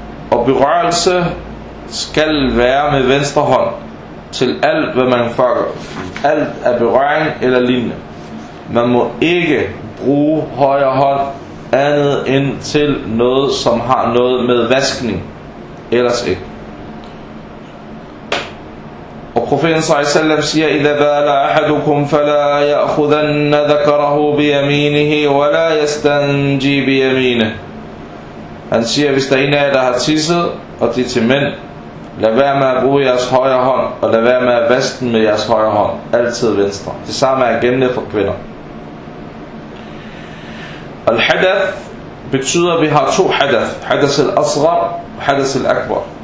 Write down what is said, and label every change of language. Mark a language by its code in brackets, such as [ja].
[da] Og berørelse skal være med venstre hånd til alt, hvad man får. Alt er berøring eller lignende. Man må ikke bruge højre hånd andet end til noget, som har noget med vaskning. Ellers ikke. Og profeten sallam siger, [ar] إِذَا بَالَ أَحَدُكُمْ فَلَا يَأْخُذَنَّ ذَكَرَهُ بِيَمِينِهِ وَلَا يَسْتَنْجِي بِيَمِينِهِ. [da] Han siger, hvis der er en af jer, der har tisset, og det er til mænd, lad være med at bruge jeres højre hånd, og lad være med at vaske den med jeres højre hånd, altid venstre. Det samme er gældende for kvinder. Al-hadath betyder, at vi har to hadath. Hadath al-asghar, hadath al-akbar.